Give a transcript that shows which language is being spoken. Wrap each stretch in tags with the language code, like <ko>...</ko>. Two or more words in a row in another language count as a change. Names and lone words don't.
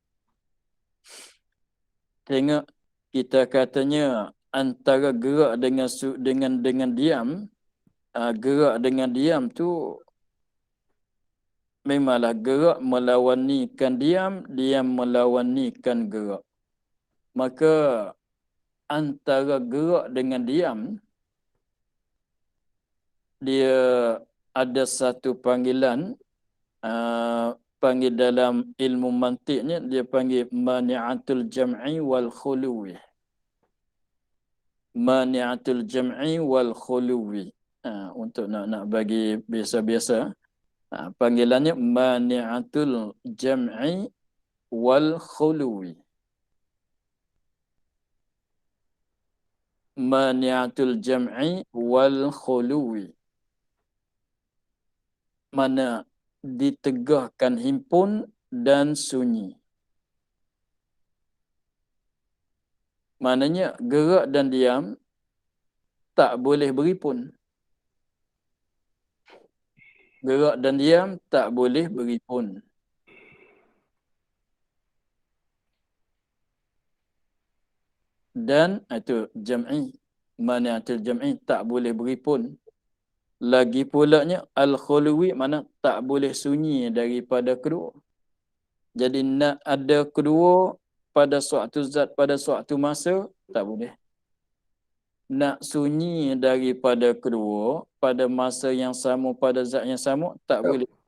<ms>Tengok, kita katanya antara gerak dengan diam, gerak dengan diam tu memanglah gerak melawanikan diam, diam melawanikan gerak. Maka antara gerak dengan diam, dia ada satu panggilan, panggil dalam ilmu mantiknya, dia panggil</ms> <ar>مانعة الجمع والخلو. مانعة الجمع والخلو.</ar> <ms>Untuk nak bagi biasa-biasa, panggilannya</ms> <ar>مانعة الجمع والخلو. مانعة الجمع والخلو.</ar> <ms>Mana ditegahkan himpun dan sunyi. Maknanya gerak dan diam tak boleh beripun. Gerak dan diam tak boleh beripun. Dan itu jam'i,</ms> <ar>مانعة الجمع</ar> <ms>tak boleh beripun. Lagi pulanya al-khuluwi, mana tak boleh sunyi daripada kedua. Jadi nak ada kedua pada suatu zat, pada suatu masa, tak boleh. Nak sunyi daripada kedua pada masa yang sama, pada zat yang sama, tak boleh.</ms>